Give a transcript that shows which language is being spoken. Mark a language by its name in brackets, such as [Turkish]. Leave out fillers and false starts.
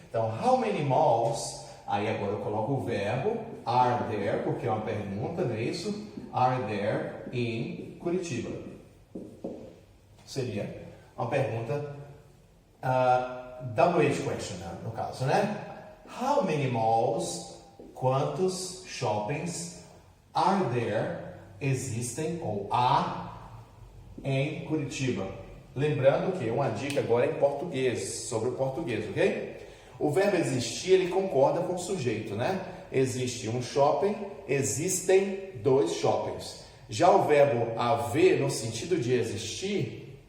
[Portuguese] Então, [English] how many malls? [Portuguese] Aí agora eu coloco o verbo [English] are there, [Portuguese] porque é uma pergunta, não é isso? [English] Are there in Curitiba? [Portuguese] Seria uma pergunta WH question, no caso, né? [English] How many malls? [Portuguese] Quantos shoppings [English] are there? [Portuguese] Existem ou há em Curitiba? Lembrando que uma dica agora é em português, sobre o português, ok? O verbo existir, ele concorda com o sujeito, né? Existe um shopping, existem dois shoppings. Já o verbo haver, no sentido de existir,